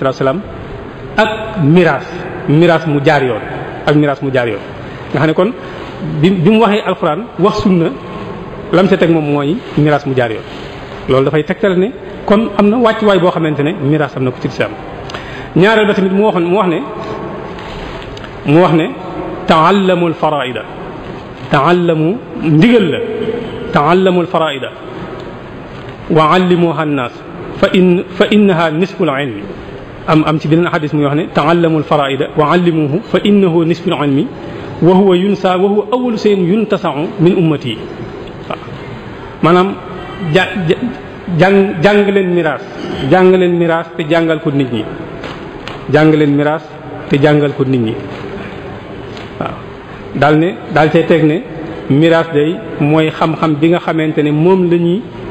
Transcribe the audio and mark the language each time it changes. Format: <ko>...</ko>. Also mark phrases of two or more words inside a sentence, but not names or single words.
<wo>salaatu salaam ak miraas mu jaar yoon nga xam ne kon bi mu waxee alxuraan wax sunna lam ca teg moom mooy miraas mu jaar yoon loolu dafay tegtal ne kon am na wàccuwaay boo xamante ne miraas am na ko ci lislaam ñaareel ba tamit mu wax ne</wo> <ar>تعلموا الفرائض تعلموا الفرائض وعلموها الناس فإنها نصف العلم</ar> <wo>am ci beneen xadis muy wax ne</wo> <ar>تعلموا الفرائض وعلموه فإنه نصف العلم وهو ينسى وهو أول شيء ينتزع من أمتي</ar> <wo>waaw maanaam jàng leen miraas te jàngal ko nit ñi waaw daal cay teg ne miraas day mooy xam-xam bi nga xamante ne moom la nit</wo>